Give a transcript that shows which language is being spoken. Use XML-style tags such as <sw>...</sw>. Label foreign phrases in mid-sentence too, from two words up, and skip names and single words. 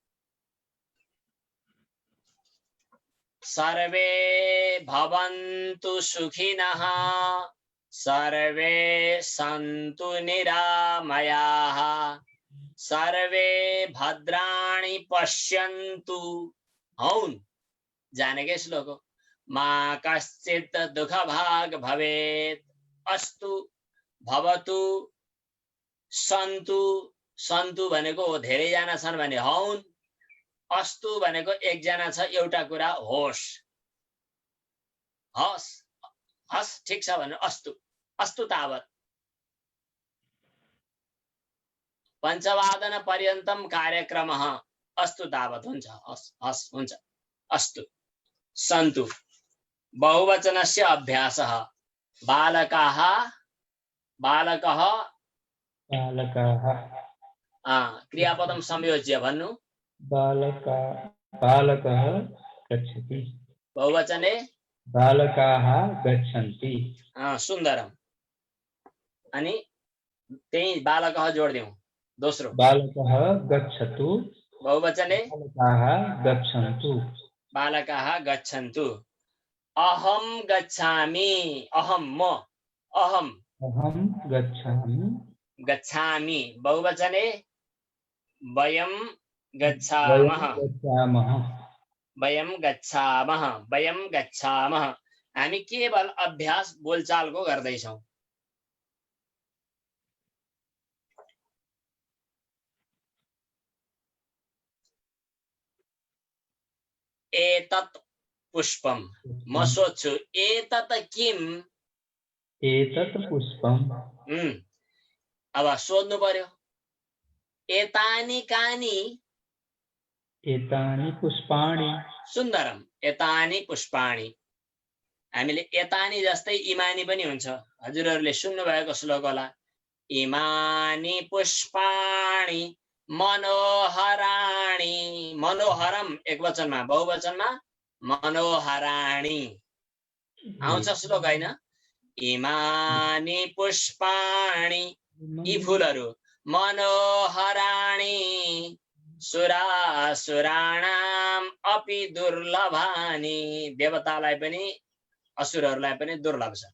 <sa>सर्वे भवन्तु सुखिनः, सर्वे सन्तु निरामयाः, सर्वे भद्राणि पश्यन्तु।</sa> <ne>हौन्। जानेकै श्लोक हो।</ne> <sa>मा कश्चित् दुःखभाग् भवेत्। अस्तु, भवतु, सन्तु।</sa> <ne>सन्तु भनेको धेरैजना छन् भने हौन्। अस्तु भनेको एकजना छ, एउटा कुरा होस्। हस् ठिक छ भने अस्तु।</ne> <sa>अस्तु तावत्। पञ्चवादन पर्यन्तं कार्यक्रमः। अस्तु तावत्।</sa> <ne>हुन्छ। हस् हुन्छ। अस्तु।</ne> <sa>सन्तु। बहुवचनस्य अभ्यासः। बालकः क्रियापदं संयोज्य भन्नु। बालकः गच्छति। बहुवचने बालकाः गच्छन्ति।</sa> <ne>सुन्दरम्। अनि त्यही बालकः जोड्दियौ। दोस्रो</ne> <sa>बालकः गच्छतु। बहुवचने बालकाः गच्छन्तु। बालकाः गच्छन्तु। अहं गच्छामि। अहं गच्छामि। बहुवचने वयं गच्छामः।</sa> <ne>हामी केवल अभ्यास बोलचालको गर्दैछौं।</ne> <sa>एतत् पुष्पम।</sa> <ne>म सोध्छु</ne> <sa>एतत् किम्? एतत् पुष्पम।</sa> <ne>अब सोध्नु पर्यो।</ne> <sa>एतानि कानि? एतानि पुष्पाणि। सुन्दरम। एतानि पुष्पाणि।</sa> <ne>हामीले एतानि जस्तै इमानी पनि हुन्छ। हजुरहरूले सुन्नु भएको श्लोक होला।</ne> <sa>इमानि पुष्पाणि मनोहराणि, मनोहरम</sa> <ne>एक वचनमा, बहुवचनमा मनोहराणि आउँछ श्लोक हैन।</ne> <sa>इमानि पुष्पाणि,</sa> <ne>यी फूलहरू</ne> <sa>मनोहराणि सुरासुराणाम अपि दुर्लभानि,</sa> <ne>देवतालाई पनि असुरहरूलाई पनि दुर्लभ छ।</ne>